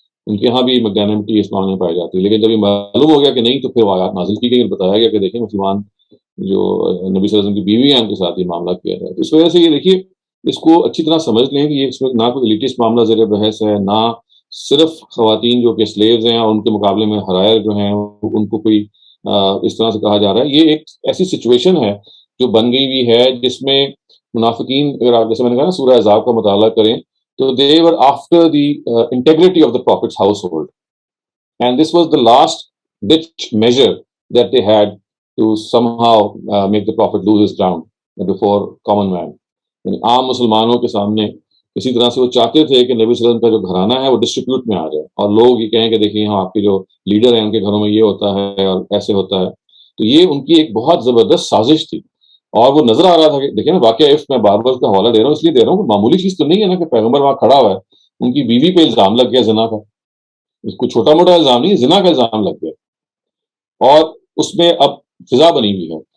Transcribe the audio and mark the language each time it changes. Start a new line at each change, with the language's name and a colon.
Urdu: ان کے ہاں بھی میگنانمٹی اس معاملے میں پائی جاتی ہے. لیکن جب یہ معلوم ہو گیا کہ نہیں, تو پھر وہ آیات نازل کی گئی اور بتایا گیا کہ دیکھیں مسلمان جو نبی صلی اللہ علیہ وسلم کی بیوی ہیں ان کے ساتھ یہ معاملہ کیا جائے. تو اس وجہ سے یہ دیکھیے اس کو اچھی طرح سمجھ لیں کہ یہ اس میں نہ کوئی ایلیٹسٹ معاملہ زیر بحث ہے, نہ صرف خواتین جو کہ سلیوز ہیں اور ان کے مقابلے میں حرائر جو ہیں ان کو کوئی اس طرح سے کہا جا رہا ہے. یہ ایک ایسی سچویشن ہے جو بن گئی ہوئی ہے جس میں منافقین, اگر آپ جیسے میں نے کہا نا سورہ احزاب کا مطالعہ کریں تو
English: they were after the integrity of the Prophet's household, and this was the last ditch measure that they had to somehow make the Prophet lose his ground before common man.
Urdu: یعنی عام مسلمانوں کے سامنے اسی طرح سے وہ چاہتے تھے کہ نبی صلی اللہ علیہ وسلم کا جو گھرانہ ہے وہ ڈسٹریبیوٹ میں آ جائے اور لوگ یہ کہیں کہ دیکھیے ہاں آپ کے جو لیڈر ہیں ان کے گھروں میں یہ ہوتا ہے اور ایسے ہوتا ہے. تو یہ ان کی ایک بہت زبردست سازش تھی اور وہ نظر آ رہا تھا کہ دیکھیں نا واقعہ عفت میں بار بار اس کا حوالہ دے رہا ہوں اس لیے دے رہا ہوں کہ معمولی چیز تو نہیں ہے نا کہ پیغمبر وہاں کھڑا ہوا ہے, ان کی بیوی پہ الزام لگ گیا زنا کا, کوئی چھوٹا موٹا الزام نہیں, زنا کا الزام لگ گیا اور اس میں اب فضا بنی ہوئی ہے.